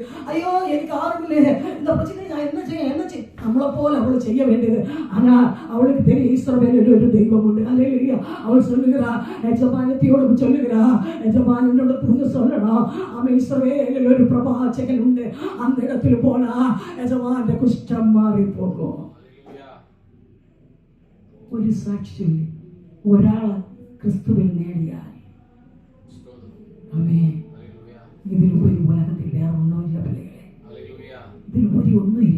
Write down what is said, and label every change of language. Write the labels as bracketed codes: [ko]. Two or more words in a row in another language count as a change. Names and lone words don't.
[ta] ஐயோ எனக்கு ஆறுமில்லே, இந்த பிரச்சனை நான் என்ன செய்ய நம்மளை போல அவளை செய்ய வேண்டியது. ஆனா அவளுக்கு தெரியும் இஸ்ரவேலில் ஒரு தெய்வம் உண்டு. அல்லேலூயா. அவள் சொல்லுகிறா, எஜமானத்தியோடு சொல்லுகிறா, எஜமானோட தூங்க சொல்லணும், அவன் இஸ்ரவேலில் ஒரு பிரபாச்சகன் உண்டு, அந்த இடத்துல போனா [ml] യജമാന്റെ കുഷ്ഠം മാറി പോകും. ഒരു സാക്ഷി ഒരാള് ക്രിസ്തുവിൽ നേടിയാൽ ആമേൻ. ഇതിലുപരി ഉലകത്തിൽ വേറെ ഒന്നുമില്ല പിള്ളേരെ, ഇതിലുപരി ഒന്നുമില്ല.